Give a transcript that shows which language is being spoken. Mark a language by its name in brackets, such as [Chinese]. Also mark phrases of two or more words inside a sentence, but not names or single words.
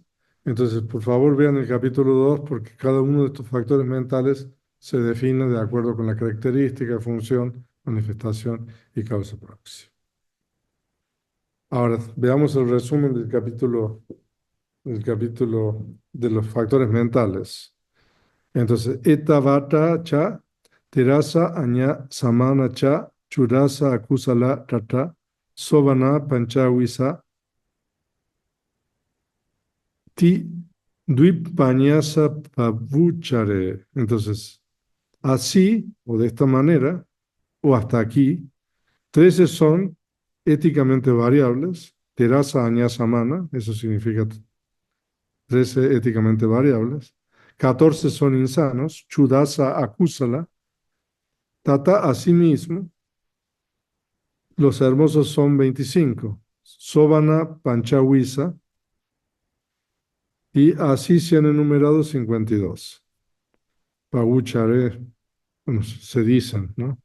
[Spanish] Entonces, por favor, vean el capítulo 2 porque cada uno de estos factores mentales se define de acuerdo con la característica, función, manifestación y causa próxima. Ahora, veamos el resumen del capítulo de los factores mentales. Entonces, [Pali] etavata cha, terasa aña samana cha, churasa akusala tata, sobana panchawisa, ti duipanyasa pavuchare. [Spanish] Entonces, así o de esta manera, o hasta aquí, 13 son éticamente variables, [Pali] terasa aña samana, [Spanish] eso significa 13 éticamente variables, 14 son insanos, [Pali] chudasa acúsala, [Spanish] tata a sí mismo, los hermosos son 25, [Pali] sobana panchawisa, [Spanish] y así se han enumerado 52. Paguchare, bueno, se dicen, ¿no?